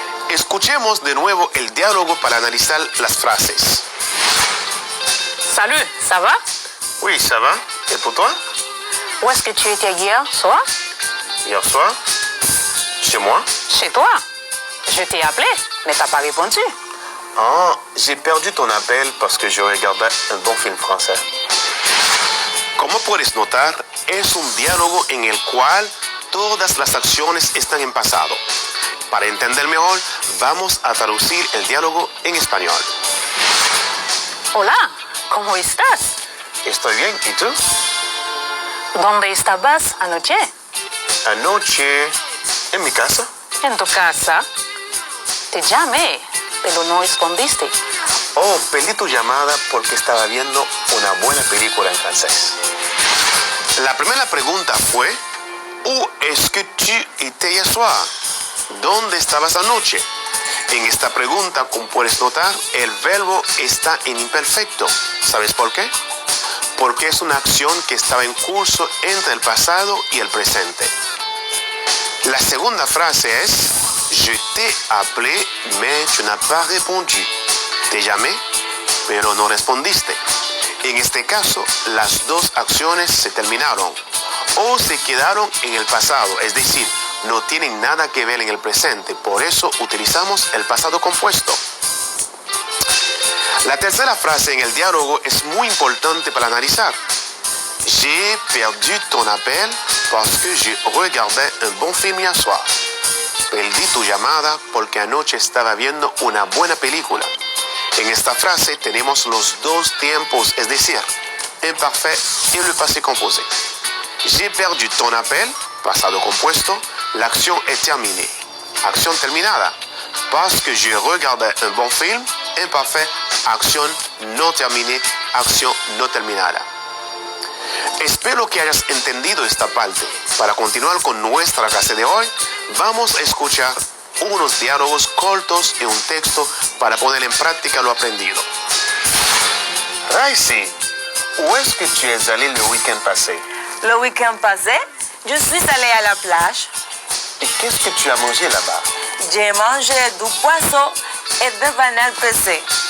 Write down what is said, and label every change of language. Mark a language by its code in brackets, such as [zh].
[es] Escuchemos de nuevo el diálogo para analizar las frases. [fr] Salut, ça va? Oui, ça va. Et pour toi? Où est-ce que tu étais hier soir? Hier soir? Chez moi? Chez toi. Je t'ai appelé, mais t'as pas répondu. Ah, j'ai perdu ton appel parce que je regardais un bon film français. [es] Como puedes notar, es un diálogo en el cual todas las acciones están en pasado. Para entender mejor, vamos a traducir el diálogo en español. Hola, ¿cómo estás? Estoy bien, ¿y tú? ¿Dónde estabas anoche? Anoche, en mi casa. En tu casa. Te llamé, pero no respondiste. Oh, perdí tu llamada porque estaba viendo una buena película en francés. La primera pregunta fue, [fr] ¿Où est-ce que tu étais hier soir? [es] ¿Dónde estabas anoche? En esta pregunta, como puedes notar, el verbo está en imperfecto. ¿Sabes por qué? Porque es una acción que estaba en curso entre el pasado y el presente. La segunda frase es, [fr] je t'ai appelé, mais tu n'as pas répondu. [es] Te llamé, pero no respondiste. En este caso, las dos acciones se terminaron o se quedaron en el pasado, es decir, no tienen nada que ver en el presente. Por eso utilizamos el pasado compuesto. La tercera frase en el diálogo es muy importante para analizar. [fr] J'ai perdu ton appel parce que je regardais un bon film hier soir. [es] Perdí tu llamada porque anoche estaba viendo una buena película. En esta frase tenemos los dos tiempos, es decir, imparfait y le passé composé. [fr] J'ai perdu ton appel, [es] pasado compuesto, [fr] la acción est terminée. [es] Acción terminada. [fr] Parce que je regardais un bon film, [es] imparfait, acción no terminée, acción no terminada. Espero que hayas entendido esta parte. Para continuar con nuestra clase de hoy, vamos a escuchar unos diálogos cortos en un texto para poner en práctica lo aprendido. [fr] Raisi, où est-ce que tu es allé le week-end passé? Le week-end passé, je suis allée à la plage. Et qu'est-ce que tu as mangé là-bas? J'ai mangé du poisson et des bananes pressées.